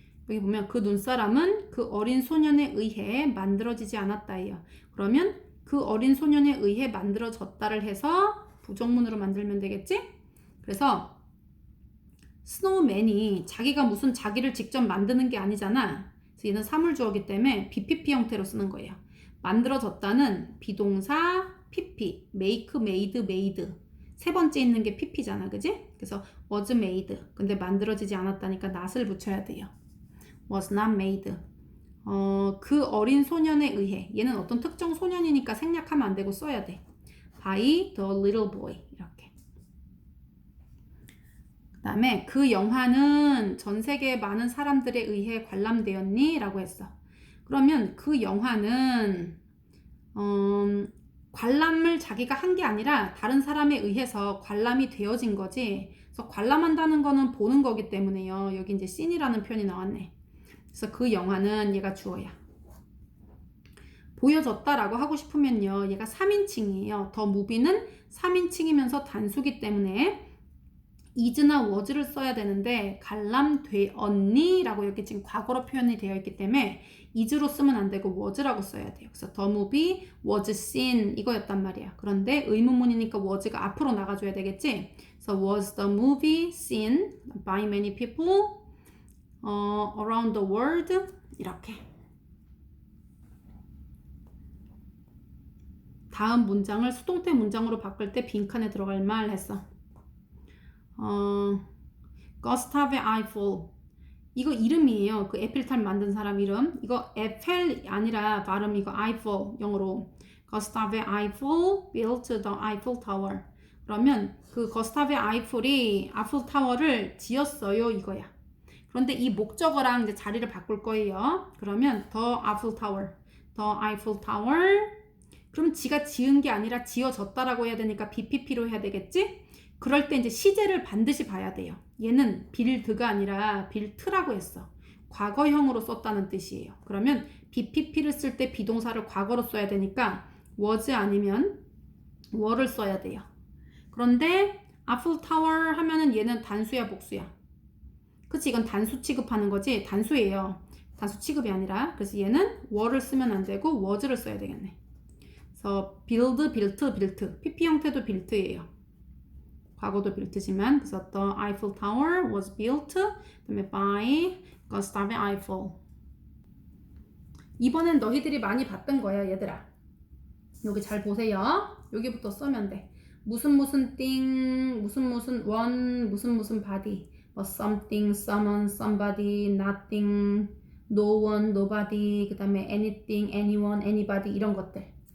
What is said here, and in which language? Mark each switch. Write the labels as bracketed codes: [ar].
[ko] 여기 보면 그 눈사람은 그 어린 소년에 의해 만들어지지 않았다예요. 그러면 그 어린 소년에 의해 만들어졌다를 해서 부정문으로 만들면 되겠지? 그래서 스노우맨이 자기가 무슨 자기를 직접 만드는 게 아니잖아. 그래서 얘는 사물주어기 때문에 BPP 형태로 쓰는 거예요. 만들어졌다는 비동사 PP, make, made, made. 세 번째 있는 게 PP잖아, 그지? 그래서 was made. 근데 만들어지지 않았다니까 not을 붙여야 돼요. [en] was not made. [ko] 그 어린 소년에 의해. 얘는 어떤 특정 소년이니까 생략하면 안 되고 써야 돼. [en] by the little boy. [ko] 이렇게. 그 다음에 그 영화는 전 세계 많은 사람들에 의해 관람되었니? 라고 했어. 그러면 그 영화는 관람을 자기가 한 게 아니라 다른 사람에 의해서 관람이 되어진 거지. 그래서 관람한다는 거는 보는 거기 때문에요. 여기 이제 씬이라는 표현이 나왔네. 그래서 그 영화는 얘가 주어야. 보여졌다라고 하고 싶으면요. 얘가 3인칭이에요. 더 무비는 3인칭이면서 단수기 때문에 is나 was를 써야 되는데 관람되었니라고 이렇게 지금 과거로 표현이 되어 있기 때문에 is로 쓰면 안 되고 was라고 써야 돼요. 그래서 [en] the movie was seen [ko] 이거였단 말이야. 그런데 의문문이니까 was가 앞으로 나가줘야 되겠지. 그래서 [en] was the movie seen by many people around the world [ko] 이렇게. 다음 문장을 수동태 문장으로 바꿀 때 빈칸에 들어갈 말 했어. 거스타베 아이펠 이거 이름이에요. 그 에펠탑 만든 사람 이름. 이거 에펠이 아니라 발음 이거 아이펠 영어로. [en] 거스타베 아이펠 built the Eiffel Tower. [ko] 그러면 그 거스타베 아이펠이 아이펠 타워를 지었어요 이거야. 그런데 이 목적어랑 이제 자리를 바꿀 거예요. 그러면 the Eiffel Tower, the Eiffel Tower. 그럼 지가 지은 게 아니라 지어졌다라고 해야 되니까 BPP로 해야 되겠지? 그럴 때 이제 시제를 반드시 봐야 돼요. 얘는 빌드가 아니라 빌트라고 했어. 과거형으로 썼다는 뜻이에요. 그러면 BPP를 쓸 때 비동사를 과거로 써야 되니까 was 아니면 were를 써야 돼요. 그런데 아플 타워 하면은 얘는 단수야 복수야? 그치, 이건 단수 취급하는 거지. 단수예요. 단수 취급이 아니라. 그래서 얘는 were를 쓰면 안 되고 was를 써야 되겠네. 그래서 build, built. PP 형태도 built예요. 과거도 [en] built지만 [ko] 그래서 [en] the Eiffel Tower was built [ko] 그다음에 [en] by Gustave Eiffel. [ko] 이번엔 너희들이 많이 봤던 거야 얘들아. 여기 잘 보세요. 여기부터 쓰면 돼. 무슨 thing, 무슨 one, 무슨 body. [en] 뭐 something, someone, somebody, nothing, no one, nobody, 그 다음에 anything, anyone, anybody 이런 것들.